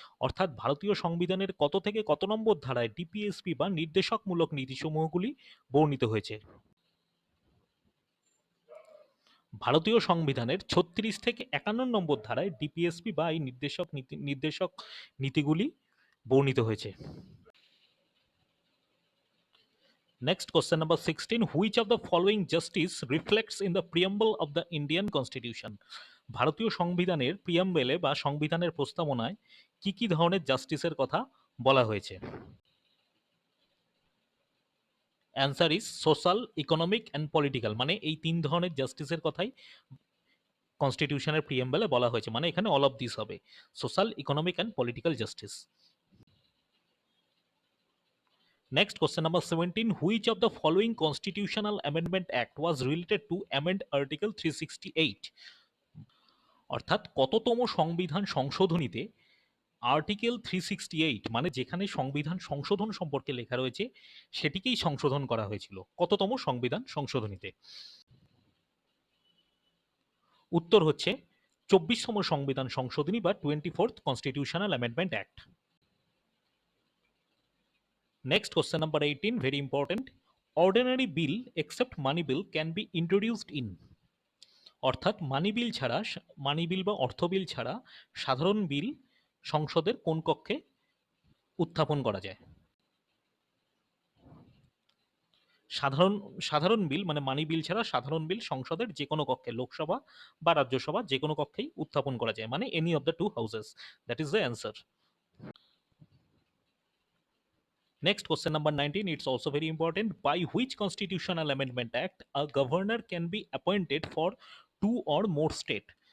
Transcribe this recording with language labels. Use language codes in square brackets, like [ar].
[bn] অর্থাৎ ভারতীয় সংবিধানের কত থেকে কত নম্বর ধারায় ডিপিএসপি বা নির্দেশকমূলক নীতিসমূহগুলি বর্ণিত হয়েছে? ভারতীয় সংবিধানের 36 থেকে 51 নম্বর ধারায় ডিপিএসপি বা এই নির্দেশক নীতিগুলি বর্ণিত হয়েছে। [en] Next question number 16, which of the following justice reflects in the preamble of the Indian Constitution? [bn] ভারতীয় সংবিধানের প্রিয়াম্বেলে বা সংবিধানের প্রস্তাবনায় কি কি ধরনের জাস্টিসের কথা বলা হয়েছে? [en] Answer is social, economic and political. [bn] মানে এই তিন ধরনের জাস্টিসের কথাই কনস্টিটিউশনের প্রিয়াম্বেলে বলা হয়েছে, মানে এখানে [en] all of this [bn] হবে, social, economic and political justice. [en] Next question number 17, which of the following constitutional amendment act was related to amend article 368? [bn] অর্থাৎ কততম সংবিধান সংশোধনীতে আর্টিকেল 368 মানে যেখানে সংবিধান সংশোধন সম্পর্কে লেখা রয়েছে সেটিকেই সংশোধন করা হয়েছিল কততম সংবিধান সংশোধনীতে? উত্তর হচ্ছে 24তম সংবিধান সংশোধনী বা 24th constitutional amendment act. [en] Next question number 18, very important, ordinary bill except money bill can be introduced in। [bn] অর্থাৎ মানি বিল বা অর্থ বিল ছাড়া সাধারণ বিল সংসদের কোন কক্ষে উত্থাপন করা যায়? সাধারণ সাধারণ বিল মানে মানি বিল ছাড়া সাধারণ বিল সংসদের যে কোনো কক্ষে, লোকসভা বা রাজ্যসভা যে কোনো কক্ষেই উত্থাপন করা যায়, মানে [en] Any of the two houses, that is the answer. Next question number 19, it's also very important, by which constitutional amendment act a governor can be appointed for 2 or more state?